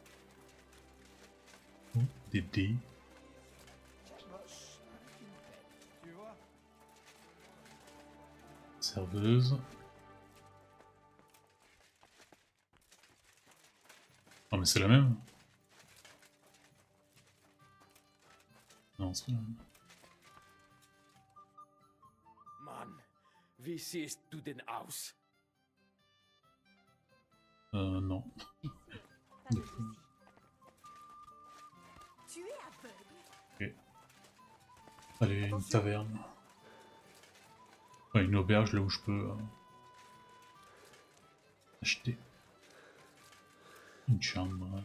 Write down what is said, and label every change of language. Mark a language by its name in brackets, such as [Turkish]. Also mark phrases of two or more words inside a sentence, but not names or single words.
[French] Des dés. serveuse. Oh mais c'est la même? Non, c'est pas la même. [German] Mann, wie siehst du denn aus? [French] Non. Tu es aveugle. Ok. Allez, une taverne. Ouais, une auberge là où je peux acheter une chambre.